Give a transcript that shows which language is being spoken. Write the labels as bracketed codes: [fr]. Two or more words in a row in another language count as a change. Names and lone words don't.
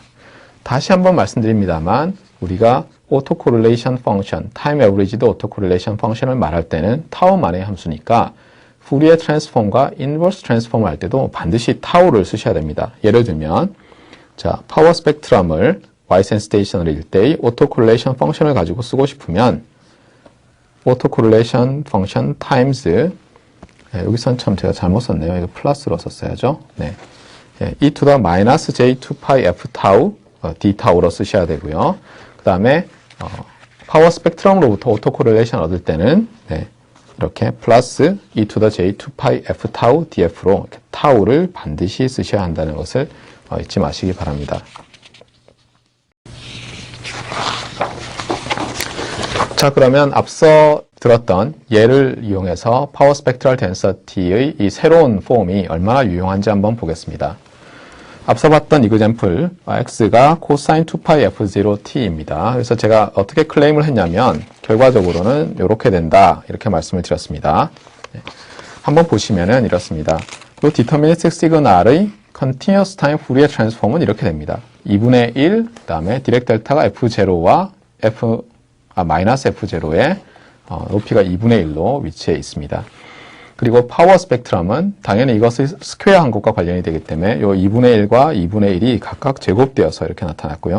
[ko] 다시 한번 말씀드립니다만 우리가 [en] autocorrelation function, time averaged autocorrelation function [ko] 말할 때는 타우만의 함수니까 [en] Fourier transform inverse transform [ko] 할 때도 반드시 타우를 쓰셔야 됩니다. 예를 들면 자, [en] power spectrum wide-sense stationary [ko] 때의 [en] autocorrelation function [ko] 가지고 쓰고 싶으면 [en] autocorrelation function times [ko] 여기선 참 제가 잘못 썼네요. 이거 플러스로 썼어야죠. 네. [en] e to the minus j2pi f tau d tau로 쓰셔야 되고요. [ko] 그 다음에 [en] power spectrum [ko] autocorrelation 얻을 때는 네. 이렇게 플러스 [en] e to the j2pi f tau df로 [ko] 이렇게 타우를 반드시 쓰셔야 한다는 것을 잊지 마시기 바랍니다. 자, 그러면 앞서 들었던 예를 이용해서 [en] power spectral density [ko] 이 새로운 폼이 얼마나 유용한지 한번 보겠습니다. 앞서 봤던 이그젬플 x가 코사인 2파이 f0t입니다. 그래서 제가 어떻게 클레임을 했냐면 결과적으로는 이렇게 된다 이렇게 말씀을 드렸습니다. 네. 한번 보시면은 이렇습니다. 이 [en] deterministic signal continuous time Fourier transform은 [ko] 이렇게 됩니다. 2분의 1 그다음에 [en] Dirac delta [ko] f0와 마이너스 f0의 높이가 2분의 1로 위치해 있습니다. 그리고 [en] power spectrum [ko] 당연히 이것을 스퀘어한 것과 관련이 되기 때문에 이 2분의 1과 2분의 1이 각각 제곱되어서 이렇게 나타났고요.